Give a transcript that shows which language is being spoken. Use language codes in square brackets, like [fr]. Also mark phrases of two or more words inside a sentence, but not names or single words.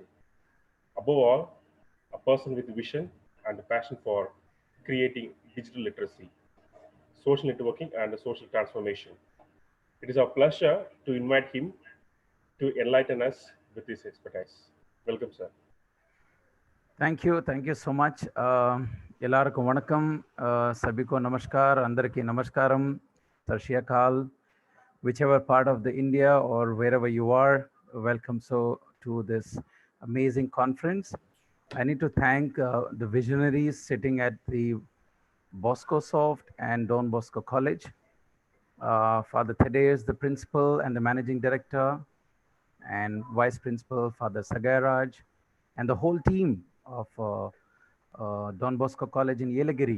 [en] Above all, a person with vision and a passion for creating digital literacy, social networking, and social transformation. It is our pleasure to invite him to enlighten us with his expertise. Welcome, sir. Thank you so much. [ta] எல்லார்க்கு வணக்கம், [hi] सबको नमस्कार, [te] అందరికీ నమస్కారం, sarshiyakal, [en] whichever part of the India or wherever you are, welcome to this amazing conference. I need to thank the visionaries sitting at the Bosco Soft and Don Bosco College. Father Thaddeus, the principal and the managing director, and vice principal, Father Sagaraj, and the whole team of Don Bosco College in Yelagiri.